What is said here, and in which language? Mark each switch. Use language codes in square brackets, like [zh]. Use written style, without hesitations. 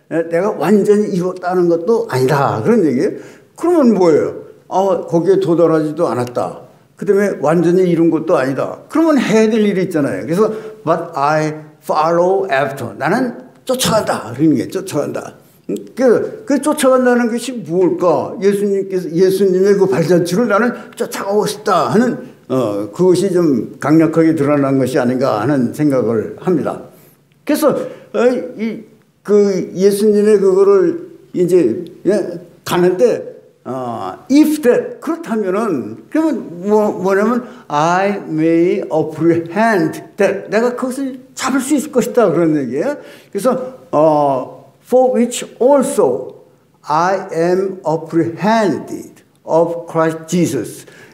[ko] 내가 완전히 이뤘다는 것도 아니다. 그런 얘기예요. 그러면 뭐예요? 거기에 도달하지도 않았다. 그 다음에 완전히 이룬 것도 아니다. 그러면 해야 될 일이 있잖아요. 그래서 [en] but I follow after. [ko] 나는 쫓아간다. 그런 게 쫓아간다. 그 쫓아간다는 것이 무엇일까? 예수님의 그 발자취를 나는 쫓아가고 싶다 하는 그것이 좀 강력하게 드러난 것이 아닌가 하는 생각을 합니다. 그래서 그 예수님의 그거를 이제 가는데 if that 그렇다면은 그러면 뭐냐면 [en] I may apprehend that [ko] 내가 그것을 잡을 수 있을 것이다 그런 얘기예요. 그래서 [en] for which also I am apprehended of Christ Jesus.